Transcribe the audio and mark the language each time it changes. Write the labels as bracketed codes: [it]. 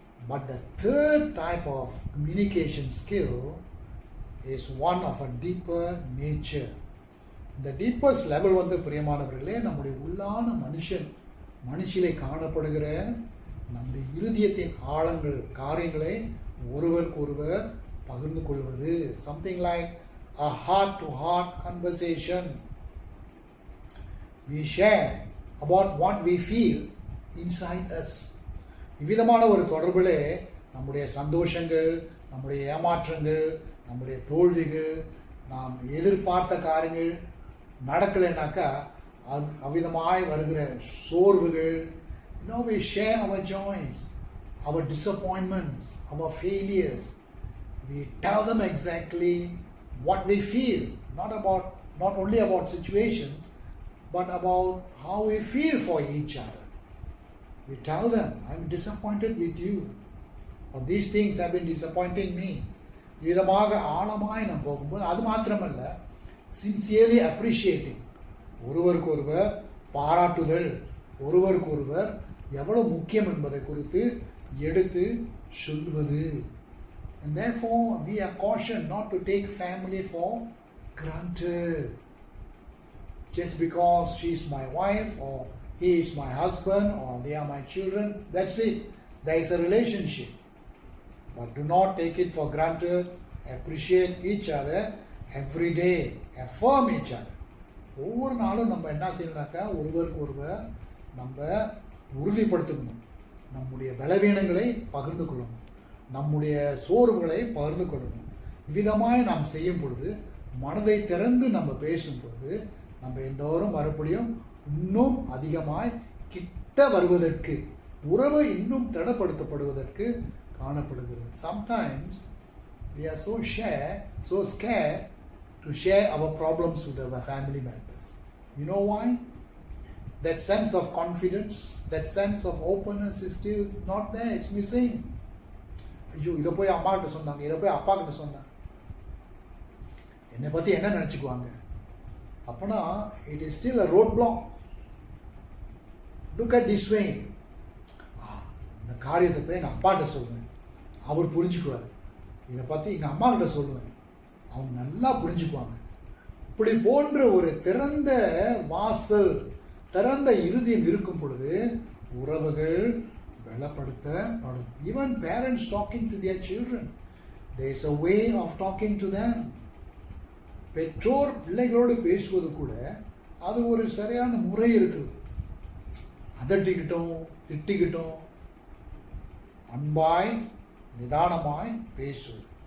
[en] But the third type of communication skill is one of a deeper nature. [ta] இந்த deepest level வந்து பிரியமானவர்களே, நம்முடைய உள்ளான மனுஷிலே காணப்படுகிற நம்முடைய இருதயத்தின் ஆழங்கள், காரியங்களை ஒருவருக்கு ஒருவர் பகிர்ந்து கொள்வது. [en] Something like a heart to heart conversation. We share about what we feel inside us. [ta] இவ்விதமான ஒரு தொடர்பிலே நம்முடைய சந்தோஷங்கள், நம்முடைய ஏமாற்றங்கள், நம்முடைய தோல்விகள், நாம் எதிர்பார்த்த காரியங்கள் நடக்கலைனாக்கா அவ்விதமாய் வருகிற சோர்வுகள், [en] we share our joys, our disappointments, our failures. We tell them exactly what we feel, not only about situations, but about how we feel for each other. We tell them, I'm disappointed with you, or these things have been disappointing me. [ta] விதமாக ஆழமாய் நாம் போகும்போது அது மாத்திரமல்ல, [en] sincerely appreciating, [ta] ஒருவருக்கு ஒருவர் பாராட்டுதல், ஒருவருக்கு ஒருவர் எவ்வளவு முக்கியம் என்பதை குறித்து எடுத்து சொல்வது. [en] And therefore we are cautioned not to take family for granted. Just because she is my wife or he is my husband or they are my children, that's it. There is a relationship. But do not take it for granted. Appreciate each other every day. Affirm each other. [ta] ஒவ்வொரு நாளும் நம்ம என்ன செய்யணும்னாக்கா ஒருவருக்கு ஒருவர் நம்ம உறுதிப்படுத்திக்கணும். நம்முடைய பலவீனங்களை பகிர்ந்து கொள்ளணும், நம்முடைய சோர்வுகளை பகிர்ந்து கொள்ளணும். இவ்விதமாய் நாம் செய்யும் பொழுது, மனதை திறந்து நம்ம பேசும் பொழுது, நம்ம எல்லோரும் மறுபடியும் இன்னும் அதிகமாய் கிட்ட வருவதற்கு, உறவு இன்னும் திடப்படுத்தப்படுவதற்கு காணப்படுகிறது. [en] Sometimes we are so scared to share our problems with our family members. You know why? That sense of confidence, that sense of openness is still not there. It's missing. [ta] ஐயோ, இதை போய் அம்மா கிட்ட சொன்னாங்க, இதை போய் அப்பா கிட்ட சொன்னாங்க, என்னை பற்றி என்ன நினச்சிக்குவாங்க, அப்போனா [en] It is still a roadblock. Look at this way. [ta] இந்த காரியத்தை போய் எங்கள் அப்பாட்ட சொல்லுவேன், அவர் புரிஞ்சுக்குவார். இதை பற்றி எங்கள் அம்மா கிட்ட சொல்லுவேன், அவங்க நல்லா புரிஞ்சுக்குவாங்க. இப்படி போன்ற ஒரு திறந்த வாசல், திறந்த இருதயம் இருக்கும் பொழுது உறவுகள் பலப்படுத்தப்படும். [en] Even parents talking to their children, there is a way of talking to them. [ta] பெற்றோர் பிள்ளைகளோடு பேசுவது கூட அது ஒரு சரியான முறை இருக்குது. அதட்டிக்கிட்டோம், திட்டிக்கிட்டோம், அன்பாய் நிதானமாய் பேசுவது.